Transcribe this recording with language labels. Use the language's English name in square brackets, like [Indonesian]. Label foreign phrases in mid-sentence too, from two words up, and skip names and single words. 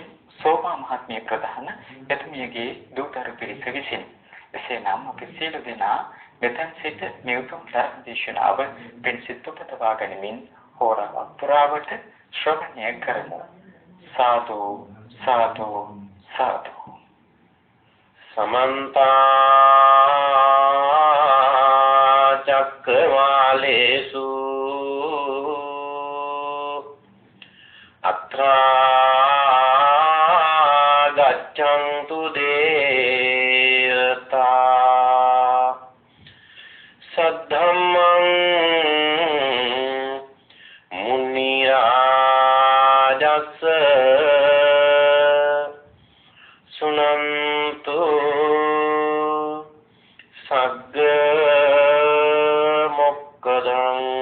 [Sinhala] සෝමා මහත්මිය ප්‍රධාන එතුමියගේ දූතරු පිරිස විසින්. එසේනම් අපි සියලු දෙනා මෙතෙන් සිට මේ උතුම් ධර්ම දේශනාව පිණිසිත උපදවා ගනිමින් හෝරාවක් පුරාවට ශ්‍රවණය කරමු. සාදු සාදු සාදු. [Pali] समन्त चक्रवालेषु अत्रा गच्छन्तु देवता सद्धम्मं मुनिराजस्स सुनन्तु सग्ग मोक्कदं